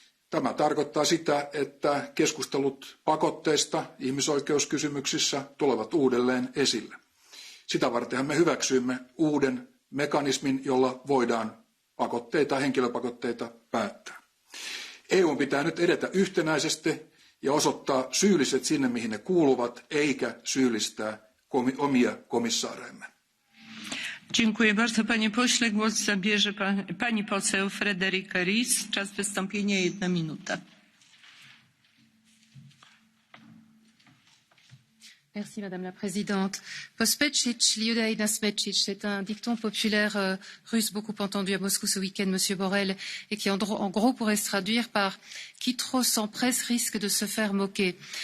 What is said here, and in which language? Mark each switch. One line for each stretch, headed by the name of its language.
Finnish: Tämä tarkoittaa sitä, että keskustelut pakotteista ihmisoikeuskysymyksissä tulevat uudelleen esille. Sitä vartenhan me hyväksyimme uuden mekanismin, jolla voidaan pakotteita, henkilöpakotteita päättää. EU pitää nyt edetä yhtenäisesti ja osoittaa syylliset sinne, mihin ne kuuluvat, eikä syyllistää omia komissaareemme.
Polish: Dziękuję bardzo, panie pośle. Głos zabierze pani poseł Frederica Ries. Czas wystąpienia 1 minuta.
French: Merci Madame la Présidente.
Russian: Pospecic, liudei naspecic,
French: c'est un dicton populaire russe beaucoup entendu à Moscou ce week-end, Monsieur Borrell, et qui en gros pourrait se traduire par qui trop s'empresse risque de se faire moquer.